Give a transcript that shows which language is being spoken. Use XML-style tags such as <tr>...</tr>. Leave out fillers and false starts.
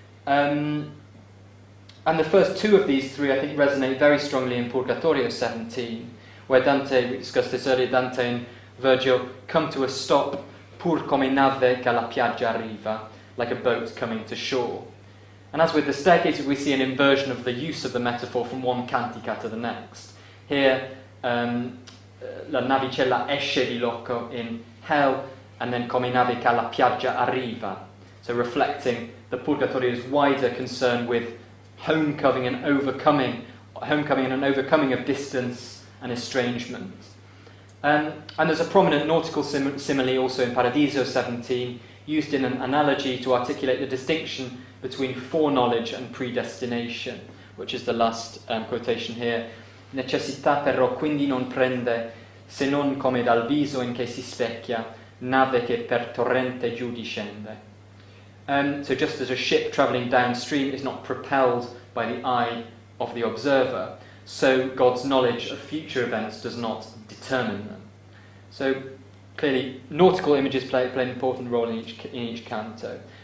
<en>And the first two of these three, I think, resonate very strongly in Purgatorio 17, where Dante, we discussed this earlier, Dante and Virgil come to a stop,</en> <it>pur come nave che alla piaggia arriva,</it> <en>like a boat coming to shore. And as with the staircases, we see an inversion of the use of the metaphor from one cantica to the next. Here,</en> <it>la navicella esce di loco</it> <en>in hell, and then</en> <it>come nave che alla piaggia arriva.</it> <en>So reflecting the Purgatorio's wider concern with homecoming and an overcoming of distance and estrangement. And there's a prominent nautical simile also in Paradiso 17, used in an analogy to articulate the distinction between foreknowledge and predestination, which is the last quotation here.</en> <it>Necessità però quindi non prende, se non come dal viso in che si specchia, nave che per torrente giù discende.</it> <en>So just as a ship travelling downstream is not propelled by the eye of the observer, so God's knowledge of future events does not determine them. So clearly nautical images play an important role in each canto.</en>